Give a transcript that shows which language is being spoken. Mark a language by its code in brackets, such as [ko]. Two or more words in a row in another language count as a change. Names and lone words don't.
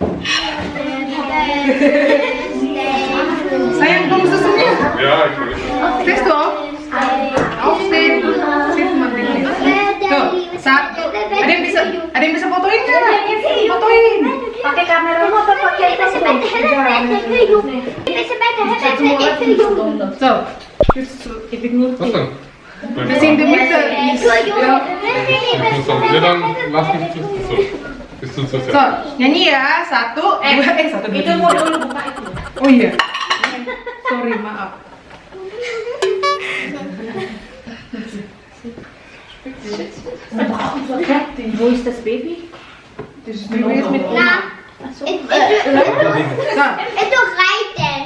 [id] Sayang, kamu susunya? [de] Ja, ich weiß. Stehst du auf? Aufstehen. Sieht man dich nicht. [id] Tuh, satu. Ada yang bisa fotoin nggak? Fotoin. Pakai kamera motor, pakai [de] So, jetzt ich nur. Was denn? Wir sind in der Mitte. Ja. Ja, dann lass mich zu. So. Bist du zu So, [id] nyanyi ya. Satu, dua, satu, dua, tiga. Oh iya. Sorry, maaf. [de] Wo ist das Baby? Das Baby ist mit Oma. So, Ist doch reiten.